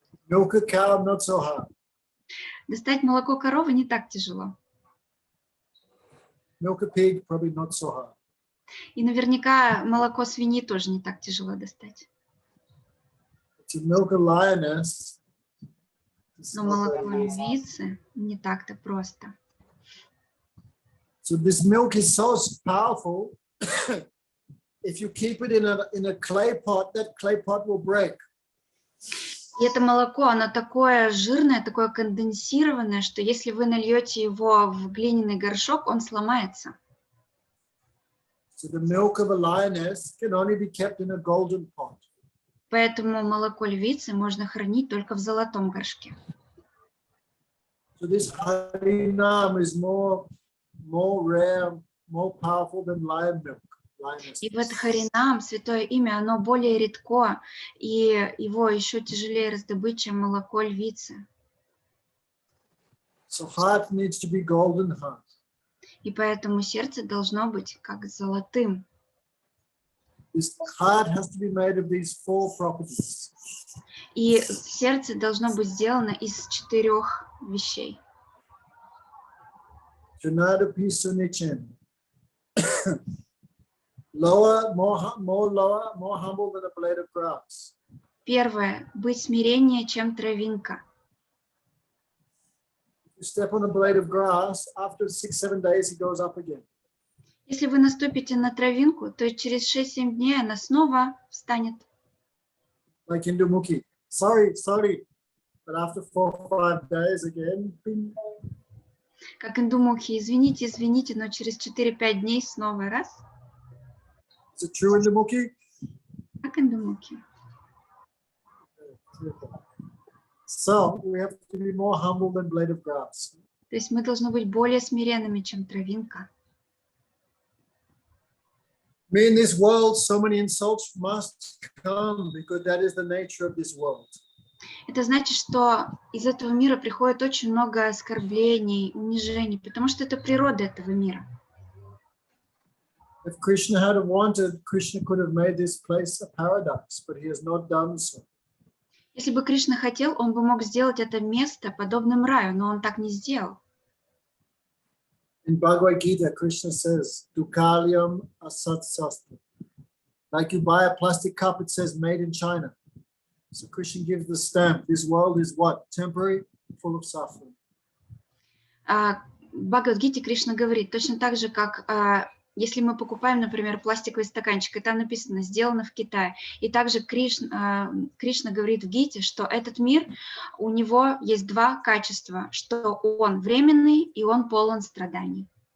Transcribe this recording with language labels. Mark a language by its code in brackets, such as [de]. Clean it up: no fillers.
[en] Milk a cow, not so hard. [ru] Достать молоко коровы не так тяжело. [en] Milk a pig, probably not so hard. [ru] И наверняка молоко свиньи тоже не так тяжело достать. [en] To milk a lioness, it's [ru] Но [en] not [ru] молоко [en] very easy. [ru] львицы не так-то просто. [en] So this milk is so powerful. If you keep it in a clay pot, that clay pot will break. [ru] И это молоко, оно такое жирное, такое конденсированное, что если вы нальете его в глиняный горшок, он сломается. [en] So the milk of a lioness can only be kept in a golden pot. [ru] Поэтому молоко львицы можно хранить только в золотом горшке. [en] So this harinam is more rare, more powerful than lion milk. [ru] И вот харинам, святое имя, оно более редко, и его еще тяжелее раздобыть, чем молоко львицы. [en] So heart needs to be golden heart. [ru] И поэтому сердце должно быть как золотым. [en] This heart has to be made of these 4 properties. [ru] И сердце должно быть сделано из 4 вещей. [sa] Janada Pisunichen. [en] Lower, more lower, more humble than a blade of grass. [ru] Первое. Быть смиреннее, чем травинка. [en] You step on a blade of grass, after 6-7 days, it goes up again. [ru] Если вы наступите на травинку, то через 6-7 дней она снова встанет. [en] Like in Dumukhi. Sorry. But after 4-5 days again, bing. [ru] Как индумухи, извините, но через 4-5 дней снова раз. [en] Is it true in Dumukhi? [ru] Как индумухи. [en] So we have to be more humble than blade of grass. [ru] То есть мы должны быть более смиренными, чем травинка. [en] In this world, so many insults must come because that is the nature of this world. [ru] Это значит, что из этого мира приходит очень много оскорблений, унижений, потому что это природа этого мира. [en] If Krishna had wanted, Krishna could have made this place a paradise, but he has not done so. [ru] Если бы Кришна хотел, он бы мог сделать это место подобным раю, но он так не сделал. [en] In Bhagavad Gita, Krishna says, Dukalyam asat sastra. Like you buy a plastic cup, it says made in China. So Krishna gives the stamp. This world is what? Temporary, full of suffering. [ru] В Бхагавад-гите Кришна говорит, точно так же, как если мы покупаем, например, пластиковый стаканчик, и там написано «сделано в Китае». И также Кришна говорит в Гите, что этот мир, у него есть 2 качества, что он временный и он полон страданий.